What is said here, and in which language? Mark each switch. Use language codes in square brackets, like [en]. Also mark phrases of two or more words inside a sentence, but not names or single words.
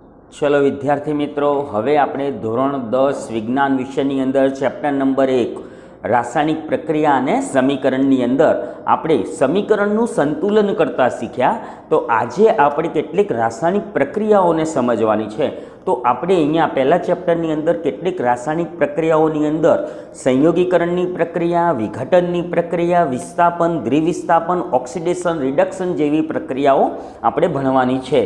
[gu] ચલો વિદ્યાર્થી મિત્રો, હવે આપણે ધોરણ 10 વિજ્ઞાન વિષયની અંદર [en] chapter number [gu] 1 રાસાયણિક પ્રક્રિયા અને સમીકરણની અંદર આપણે સમીકરણનું સંતુલન કરતા શીખ્યા। તો આજે આપણે કેટલીક રાસાયણિક પ્રક્રિયાઓને સમજવાની છે। તો આપણે અહીંયા પહેલા ચેપ્ટરની અંદર કેટલીક રાસાયણિક પ્રક્રિયાઓની અંદર સંયોગીકરણની પ્રક્રિયા, વિઘટનની પ્રક્રિયા, વિસ્થાપન, દ્વિવિસ્થાપન, [en] oxidation, reduction [gu] જેવી પ્રક્રિયાઓ આપણે ભણવાની છે।